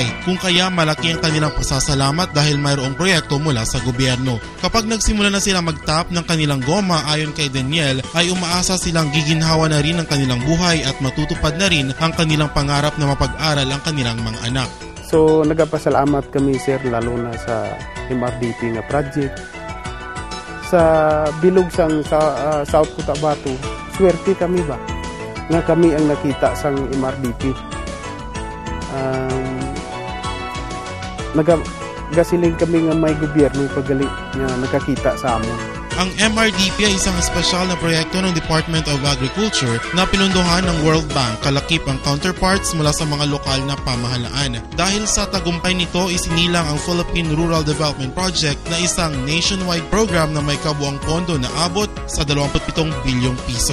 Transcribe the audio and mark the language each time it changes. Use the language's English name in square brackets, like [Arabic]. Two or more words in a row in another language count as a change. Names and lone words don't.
[Filipino] Kung kaya malaki ang kanilang pasasalamat dahil mayroong proyekto mula sa gobyerno. Kapag nagsimula na silang mag-tap ng kanilang goma, ayon kay Daniel, ay umaasa silang giginhawa na rin ang kanilang buhay at matutupad na rin ang kanilang pangarap na mapag-aral ang kanilang mga anak. [Hiligaynon] So nagapasalamat kami sir lalo na sa MRDP nga project. Sa bilog sang South Cotabato, swerte kami ba nga kami ang nakita sang MRDP. Nagasiling kami nga may gobyerno pagali nga nakakita sa amon. [Filipino] Ang MRDP ay isang espesyal na proyekto ng Department of Agriculture na pinunduhan ng World Bank kalakip ang counterparts mula sa mga lokal na pamahalaan. Dahil sa tagumpay nito, isinilang ang Philippine Rural Development Project na isang [English] nationwide program [Filipino] na may kabuang pondo na abot sa 27 bilyong piso.